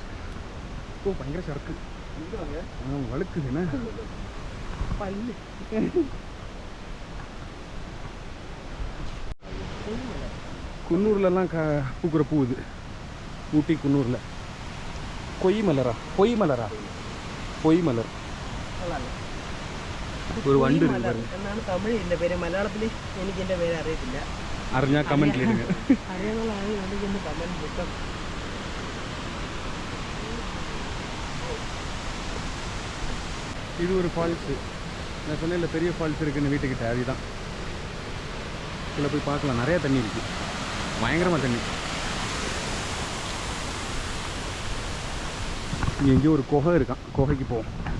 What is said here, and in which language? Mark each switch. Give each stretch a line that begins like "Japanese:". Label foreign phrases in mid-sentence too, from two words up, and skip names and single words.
Tamil: ஓ பயங்கர சரக்கு வழுக்குது என்ன பல்லு. குன்னூர்லலாம் பூக்கிற பூ இது. ஊட்டி குன்னூரில் கொய் மலரா, பொய் மலரா, பொய் மலர்.
Malayalam: ഒരു വണ്ട് എന്നാണ് തമിഴ് എൻ്റെ പേര്. മലയാളത്തിൽ എനിക്ക് എൻ്റെ പേര് അറിയത്തില്ല. അറിഞ്ഞാൽ കമൻറ്റിൽ ഇടുക. അറിയാവുന്നതാണ് എനിക്കൊന്ന് കമൻറ്റ് കിട്ടും.
Tamil: இது ஒரு ஃபால்ஸு. நான் சொன்னேன் இல்லை பெரிய ஃபால்ஸ் இருக்குன்னு வீட்டுக்கிட்ட, அதுதான். இதில் போய் பார்க்கலாம். நிறையா தண்ணி இருக்குது, பயங்கரமாக தண்ணி. இங்கே எங்கேயோ ஒரு குகை இருக்கான், குகைக்கு போவோம்.